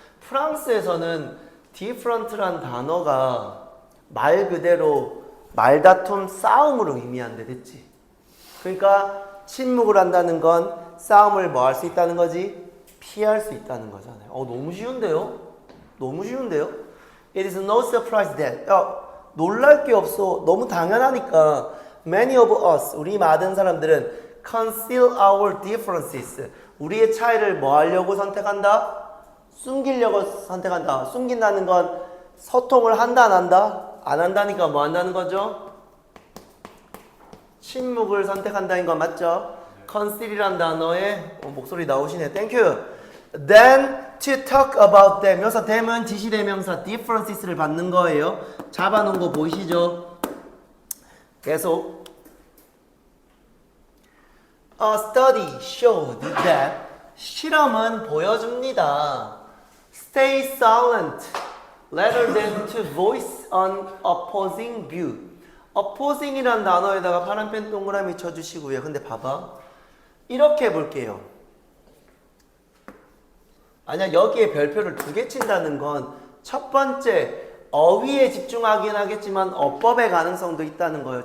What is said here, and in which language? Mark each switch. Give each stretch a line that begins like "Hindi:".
Korean: 프랑스에서는 different란 단어가 말 그대로 말다툼, 싸움으로 의미한대. 됐지? 그러니까 침묵을 한다는 건 싸움을 뭐 할 수 있다는 거지? 피할 수 있다는 거잖아요. 너무 쉬운데요? 너무 쉬운데요?
English: It is no surprise that
Korean: 놀랄 게 없어. 너무 당연하니까
English: many of us,
Korean: 우리 많은 사람들은
English: conceal our differences,
Korean: 우리의 차이를 뭐 하려고 선택한다? 숨기려고 선택한다. 숨긴다는 건 소통을 한다 안 한다? 안 한다니까 뭐 한다는 거죠? 침묵을 선택한다는 건 맞죠? conceal이란 단어에 목소리 나오시네.
English: Thank you. Then to talk about them.
Korean: 여기서 them은 지시대명사 differences를 받는 거예요. 잡아놓은 거 보이시죠? 계속.
English: A study showed that
Korean: 실험은 보여줍니다.
English: Stay silent rather than to voice an opposing view.
Korean: opposing이란 단어에다가 파란펜 동그라미 쳐주시고요. 근데 봐봐. 이렇게 볼게요. 만약 여기에 별표를 2개 친다는 건 첫 번째 어휘에 집중하긴 하겠지만 어법의 가능성도 있다는 거예요.